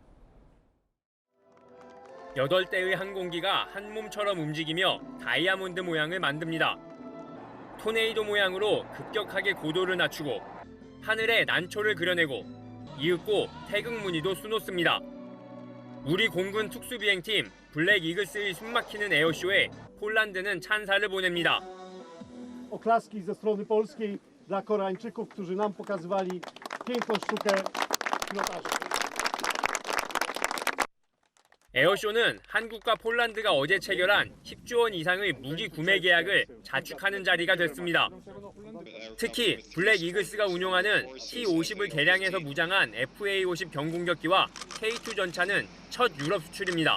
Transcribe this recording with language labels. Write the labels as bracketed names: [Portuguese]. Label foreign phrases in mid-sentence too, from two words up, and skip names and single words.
[Korean] 8대의 항공기가 한 몸처럼 움직이며 다이아몬드 모양을 만듭니다. 토네이도 모양으로 급격하게 고도를 낮추고 하늘에 난초를 그려내고 이윽고 태극 무늬도 수놓습니다. 우리 공군 특수비행팀 블랙 이글스의 숨막히는 에어쇼에 폴란드는 찬사를 보냅니다. [Polish] Oklaski ze strony polskiej dla Koreańczyków, którzy nam pokazywali piękną sztukę pilotażu. [Korean] 에어쇼는 한국과 폴란드가 어제 체결한 10조 원 이상의 무기 구매 계약을 자축하는 자리가 됐습니다. 특히 블랙 이글스가 운용하는 T-50을 개량해서 무장한 FA-50 경공격기와 K2 전차는 첫 유럽 수출입니다.